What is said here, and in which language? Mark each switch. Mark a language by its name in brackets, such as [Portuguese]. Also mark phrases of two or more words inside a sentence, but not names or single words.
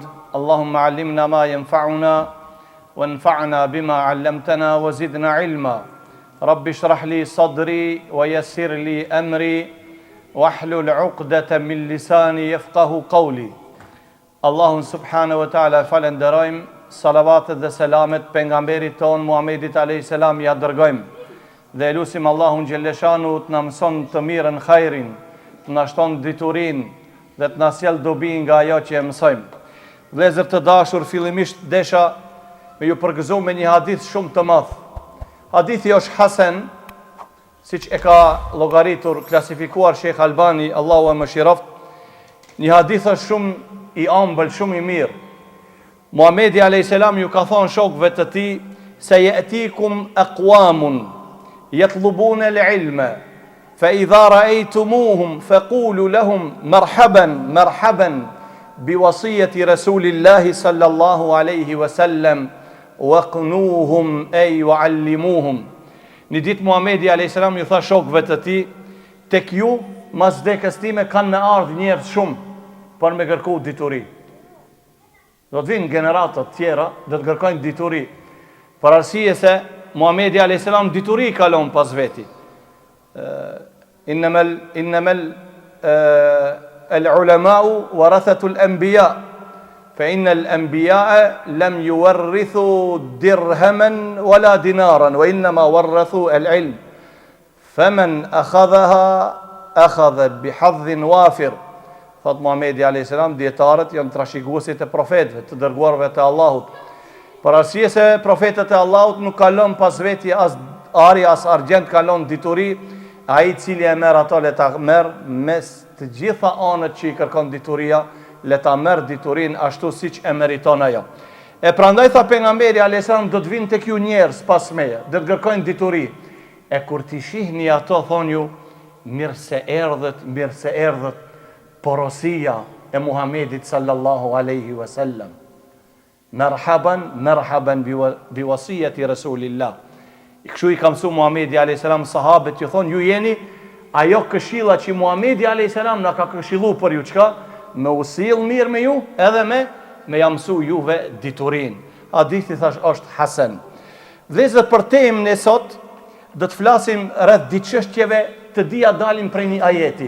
[Arabic] اللهم علمنا ما ينفعنا وانفعنا بما علمتنا وزدنا علما رب اشرح لي صدري ويسر لي أمري واحلل عقدة من لساني يفقه قولي اللهم سبحانه وتعالى [Albanian] falenderojmë salavatet dhe selamet pejgamberit ton Muhamedit [Arabic] عليه السلام [Albanian] ja dërgojmë dhe lutim Allahun xhelleshanu të na mëson të mirën khairin të na shton diturinë dhe të na sjell dobi nga ajo që e mësojmë. Vëllezër të dashur, fillimisht desha me ju përgëzu me një hadith shumë të madh. Hadithi është hasan, siç e ka llogaritur, klasifikuar Sheikh Albani, Allahu e mëshiroft. Një hadith është shumë i ëmbël, shumë i mirë. [Arabic] Muhamedi عليه السلام [Albanian] ju ka thonë shokëve të tij se [Arabic] يأتيكم أقوام يطلبون العلم فإذا رأيتموهم فقولوا لهم مرحبا مرحبا بوصية رسول الله صلى الله عليه وسلم وقنوهم أي وعلموهم. [Albanian] Një ditë Muhamedi [Arabic] عليه السلام [Albanian] ju tha shokëve të tij, tek ju mas vdekjes time kanë me ardhur njerëz shumë për me kërku dituri. Do të vinë generata të tjera dhe të kërkojnë dituri. Për arsye se Muhamedi [Arabic] عليه السلام [Albanian] dituri kalon pas veti. [Arabic] إنما العلماء ورثة الأنبياء فإن الأنبياء لم يورثوا درهما ولا دينارا وإنما ورثوا العلم فمن أخذها أخذ بحظ وافر. [Albanian] Thot Muhamedi [Arabic] عليه السلام, [Albanian] dietarët janë trashëguesit e profetëve, të dërguarve të Allahut. Për arsye se profetët e Allahut nuk kalon pas veti as ari as argjend, kalon dituri. Ai cili e merr ato le ta merr mes të gjitha anët që i kërkon dituria, le ta merr diturin ashtu siç e meriton ajo. E prandaj tha pejgamberi [Arabic] عليه السلام, [Albanian] do të vinë tek ju njerëz pas meje, do të kërkojnë dituri. E kur ti shihni ato, thonë ju, mirë se erdhët porosia e Muhamedit [Arabic] صلى الله عليه وسلم. مرحبا بوصية رسول الله. [Albanian] Kështu i ka mësuar Muhamedi [Arabic] عليه السلام [Albanian] sahabët, ju thonë, ju jeni ajo këshilla që Muhamedi [Arabic] عليه السلام [Albanian] na ka këshilluar për ju, çka? Me u sill mirë me ju, edhe me ja mësu juve diturin. Hadithi thash është hasan. Vëllezër, për temën e sot do të flasim rreth di çështjeve të dia dalin prej një ajeti.